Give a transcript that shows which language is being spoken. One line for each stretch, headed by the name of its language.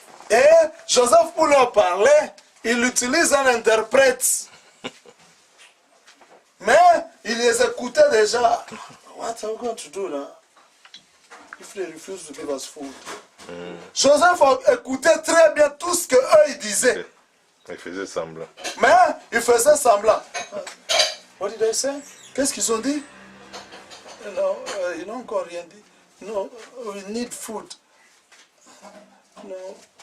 French: Et Joseph, pour leur parler, il utilise un interprète. Mais il les écoutait déjà.
English: What are we going to do now? If they refuse to give us food.
French: Joseph écoutait très bien tout ce qu'eux ils disaient. Il faisait semblant. Mais il faisait semblant.
English: What did I say?
French: Qu'est-ce qu'ils ont dit? Non, ils n'ont encore rien dit.
English: No, we need food.
French: Non.